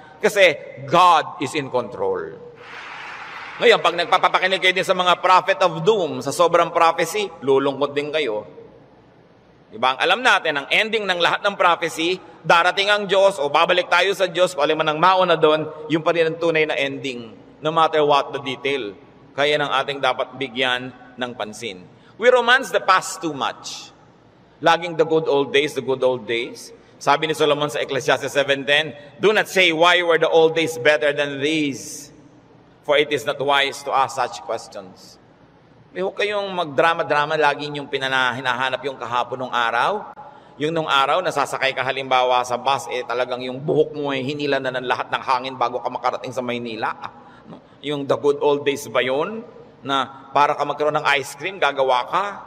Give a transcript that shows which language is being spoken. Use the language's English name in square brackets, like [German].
[Filipino] Kasi God is in control. Ngayon, pag nagpapakinig kayo din sa mga prophet of doom, sa sobrang prophecy, lulungkot din kayo. Diba? Ang alam natin, ang ending ng lahat ng prophecy, darating ang Diyos o babalik tayo sa Diyos, kung alin man ang mauna doon, yung pa rin ang tunay na ending, no matter what the detail. Kaya nang ating dapat bigyan ng pansin. [English] We romance the past too much. Laging the good old days, the good old days. Sabi ni Solomon sa Ecclesiastes 7:10, do not say, why were the old days better than these? For it is not wise to ask such questions. [Filipino] Huwag kayong magdrama-drama, lagi yung hinahanap yung kahapon ng araw. Yung nung araw, nasasakay ka halimbawa sa bus, talagang yung buhok mo hinila na ng lahat ng hangin bago ka makarating sa Maynila. Yung the good old days ba yun? Na para ka magkaroon ng ice cream, gagawa ka?